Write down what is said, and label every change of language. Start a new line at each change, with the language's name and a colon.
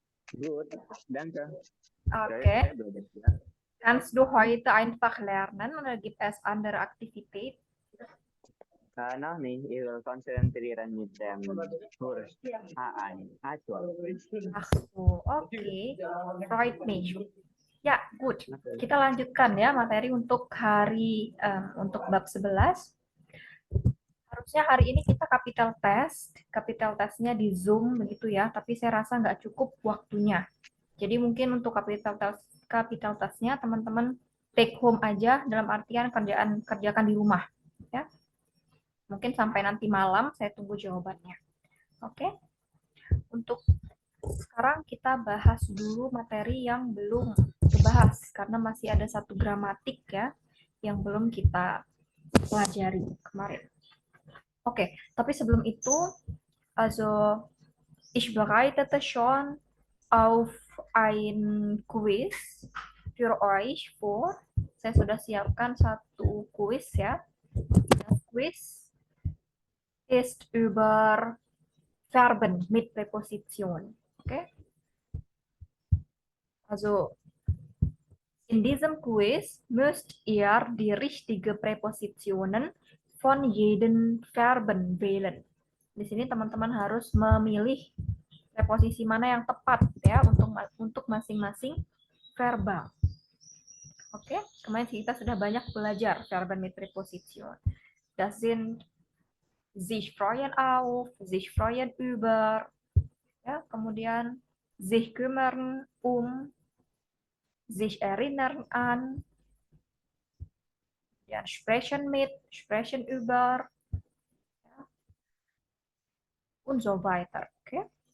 German: Gut, danke. Saya Okay.
Indonesian: belajar silat.
German: Kannst du heute einfach lernen oder gibt es andere Aktivität? Noch nicht, ich will konzentrieren mit dem Kurs HA, Actual. Ach so, oke. Freut mich. Ya,
English: good.
Indonesian: Kita lanjutkan ya materi untuk untuk bab 11. Harusnya hari ini kita capital test. Capital testnya di Zoom begitu ya, tapi saya rasa nggak cukup waktunya. Jadi mungkin untuk capital testnya teman-teman take home aja dalam artian kerjakan di rumah ya. Mungkin sampai nanti malam saya tunggu jawabannya. Oke. Untuk sekarang kita bahas dulu materi yang belum dibahas karena masih ada satu gramatik ya yang belum kita pelajari kemarin. Oke, tapi sebelum itu,
German: also ich bereitete schon auf ein Quiz für euch vor.
Indonesian: Saya sudah siapkan satu quiz ya.
German: Das Quiz ist über Verben mit Präposition. Oke, also in diesem Quiz müsst ihr die richtige Präpositionen von jedem Verben wählen.
Indonesian: Di sini teman-teman harus memilih preposisi mana yang tepat ya untuk masing-masing verbal. Oke, kemarin kita sudah banyak belajar Verben mit Präposition.
German: Das sind sich freuen auf, sich freuen über, ya, kemudian sich kümmern sich erinnern an, ya, sprechen mit, sprechen über, ja, und so weiter. Oke.